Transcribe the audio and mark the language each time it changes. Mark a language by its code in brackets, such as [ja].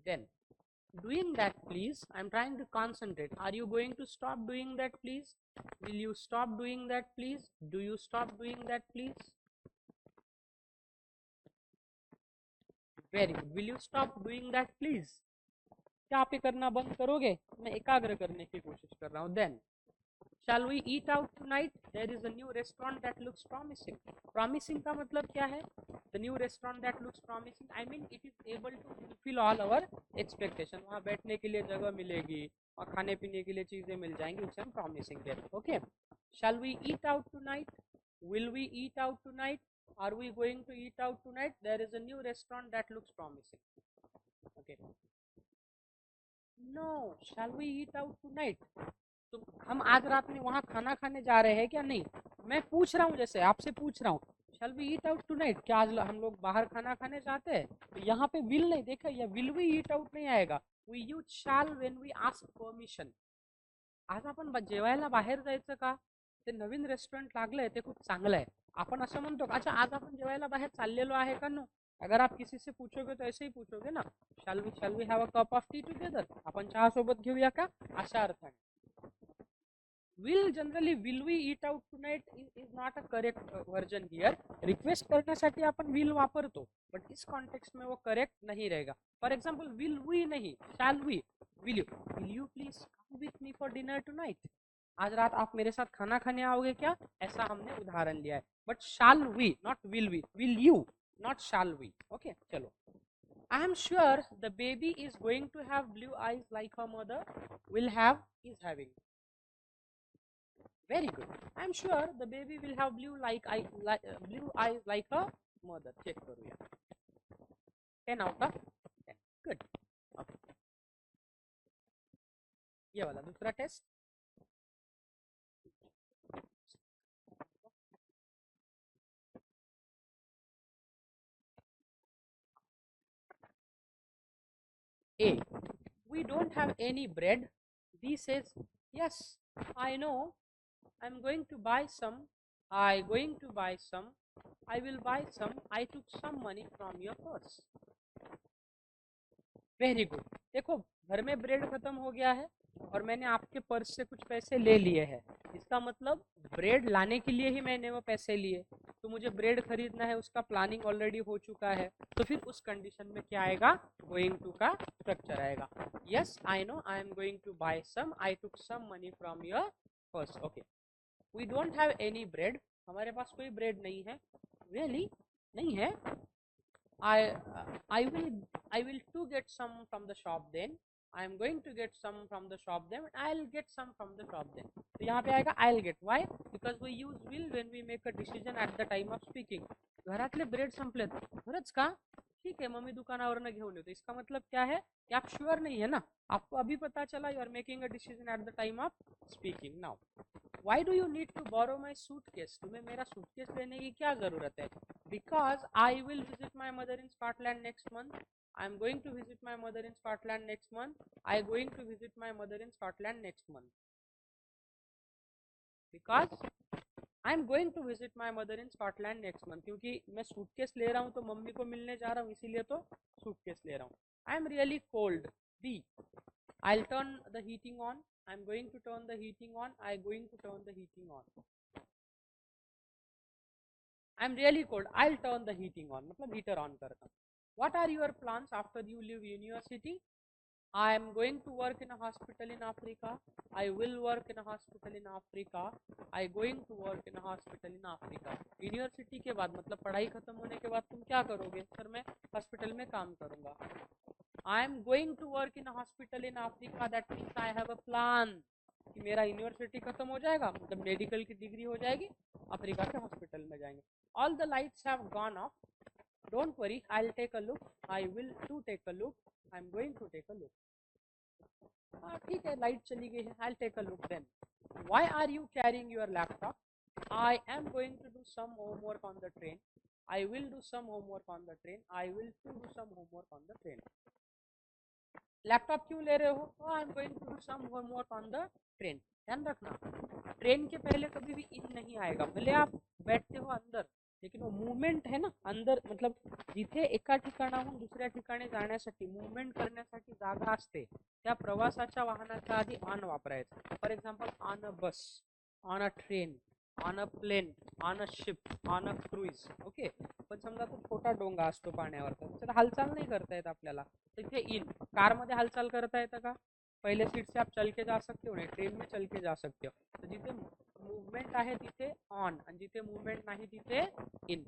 [en] Then, doing that please. I'm trying to concentrate. Are you going to stop doing that please? Will you stop doing that please? Do you stop doing that please? Very good. Will you stop doing that please? [hi] क्या आप ये करना बंद करोगे? मैं एकाग्र करने की कोशिश कर रहा हूँ. [en] Then, shall we eat out tonight? There is a new restaurant that looks promising. [hi] Promising का मतलब क्या है? [en] The new restaurant that looks promising. I mean, it is able to fulfill all our expectation. [hi] वहाँ बैठने के लिए जगह मिलेगी और खाने पीने के लिए चीजें मिल जाएंगी. [en] Which I'm promising them. Okay. Shall we eat out tonight? Will we eat out tonight? Are we going to eat out tonight? There is a new restaurant that looks promising. Okay. No. Shall we eat out tonight? [hi] तो हम आज रात में वहाँ खाना खाने जा रहे हैं क्या? नहीं. मैं पूछ रहा हूँ, जैसे आपसे पूछ रहा हूँ. [en] Shall we eat out tonight? [hi] क्या आज हम लोग बाहर खाना खाने जाते हैं? तो यहाँ पे will नहीं देखा, या [en] will we eat out [hi] नहीं आएगा. [en] We use shall when we ask permission. [mr] आज आपण जेवायला बाहेर जायचं का? ते नवीन रेस्टॉरंट लागलंय, ते खूप चांगलं आहे. आपण असं म्हणतो, अच्छा आज आपण जेवायला बाहेर चाललेलो आहे का? [en] No. [hi] अगर आप किसी से पूछोगे तो ऐसे ही पूछोगे ना, [en] shall we have a cup of tea together? [mr] आपण चहा सोबत घेऊया का? अशा अर्थाने. [en] Will generally, will we eat out tonight is not a correct version here. [mr] Request करण्यासाठी आपण will वापरतो, [hi] but इस context में वो correct नहीं रहेगा. [en] For example, will we नहीं, shall we. Will you please come with me for dinner tonight? [hi] आज रात आप मेरे साथ खाना खाने आओगे क्या? ऐसा हमने उदाहरण लिया है. [en] But shall we, not will we. Will you, not shall we. Okay, चलो. I am sure the baby is going to have blue eyes like her mother. Will have is having. Very good. I am sure the baby will have blue eyes like her mother. [mr] Check करूया. [en] 10 out of 10. Good. Okay. [hi] ये वाला दूसरा test. [en] A. We don't have any bread. B says, yes, I know. I'm going to buy some. I going to buy some. I will buy some. I took some money from your purse. Very good. [hi] देखो, घर में bread खत्म हो गया है और मैंने आपके पर्स से कुछ पैसे ले लिए हैं. इसका मतलब ब्रेड लाने के लिए ही मैंने वो पैसे लिए, तो मुझे ब्रेड खरीदना है, उसका प्लानिंग ऑलरेडी हो चुका है. तो फिर उस कंडीशन में क्या आएगा? गोइंग टू का स्ट्रक्चर आएगा. [en] Yes I know I am going to buy some. I took some money from your purse. Okay. We don't have any bread. [hi] हमारे पास कोई ब्रेड नहीं है. रियली नहीं है. [en] I will too get some from the shop then. I am going to get some from the shop then. I'll get some from the shop then. [hi] तो यहाँ पे आएगा [en] I'll get. Why? Because we use will when we make a decision at the time of speaking. [mr] घरातले bread संपलेत. खरंच का? ठीक है, mummy दुकानावरनं घेऊन येतो. [hi] इसका मतलब क्या है कि आप श्योर नहीं है ना. आपको अभी पता चला. [en] You are making a decision at the time of speaking. Now, why do you need to borrow my suitcase? [hi] तुम्हें मेरा सूटकेस लेने की क्या जरूरत है? [en] Because I will visit my mother in Scotland next month. I am going to visit my mother in Scotland next month. I am going to visit my mother in Scotland next month. Because I am going to visit my mother in Scotland next month. [hi] क्योंकि मैं suitcase ले रहा हूँ तो mummy को मिलने जा रहा हूँ, इसीलिए तो सूटकेस ले रहा हूँ. [en] I am really cold. B. I'll turn the heating on. I am going to turn the heating on. I am going to turn the heating on. I am really cold. I'll turn the heating on. [hi] मतलब heater on करता हूँ. [en] What are your plans after you leave university? I am going to work in a hospital in Africa. I will work in a hospital in Africa. I going to work in a hospital in Africa. [hi] University के बाद मतलब पढ़ाई खत्म होने के बाद तुम क्या करोगे? सर मैं हॉस्पिटल में काम करूंगा. [en] I am going to work in a hospital in Africa. That means I have a plan. [hi] कि मेरा यूनिवर्सिटी खत्म हो जाएगा, मतलब मेडिकल की डिग्री हो जाएगी, अफ्रीका के हॉस्पिटल में जाएंगे. [en] All the lights have gone off. Don't worry, I'll take a look. I will to take a look. I'm going to take a look. [hi] हाँ ठीक है, लाइट चली गई है. [en] I'll take a look then. Why are you carrying your laptop? I am going to do some homework on the train. I will do some homework on the train. I will to do some homework on the train. [hi] Laptop क्यों ले रहे हो? [en] I am going to do some homework on the train. [hi] ध्यान रखना, train के पहले कभी भी इन नहीं आएगा. भले आप बैठते हो अंदर, लेकिन वो [mr] मूवमेंट आहे ना अंदर, मतलब जिथे एका ठिकाणाहून दुसऱ्या ठिकाणी जाण्यासाठी मूवमेंट करण्यासाठी जागा असते, त्या प्रवासाच्या वाहनाच्या आधी ऑन वापरायचं. [en] For example on a bus, on a train, on a plane, on a ship, on a cruise. Okay. [mr] पण समजा तो छोटा डोंगा असतो पाण्यावरचा, त्याला हालचाल नाही करता येत आपल्याला, तिथे इन. कार मध्ये हालचाल करता येतं का? [hi] पहले सीट से आप चल के जा सकते हो, नहीं ट्रेन में चल के जा सकते हो. [mr] तो जिथे मूवमेंट आहे तिथे ऑन, आणि जिथे मूवमेंट नाही तिथे इन.